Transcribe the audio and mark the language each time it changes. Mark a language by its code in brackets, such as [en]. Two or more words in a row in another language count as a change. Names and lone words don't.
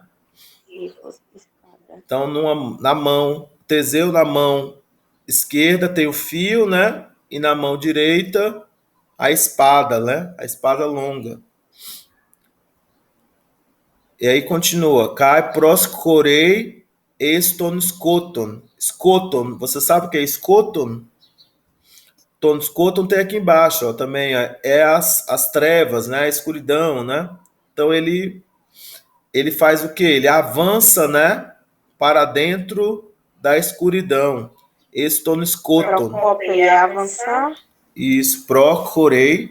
[pt] Sífons, espada. Então, na mão, Teseu na mão esquerda tem o fio, né? E na mão direita, a espada, né? A espada longa. E aí continua. [el] Καὶ προχωρεῖ ἐστὸν σκότον. Scoton, [pt] você sabe o que é scoton? [el] Τὸν σκότον [pt] tem aqui embaixo, ó, também. É as trevas, né? A escuridão, né? Então ele faz o quê? Ele avança, né? Para dentro da escuridão. [el] Ἐστὸν σκότον. [pt] Procopia é avançar. Isso, procurei.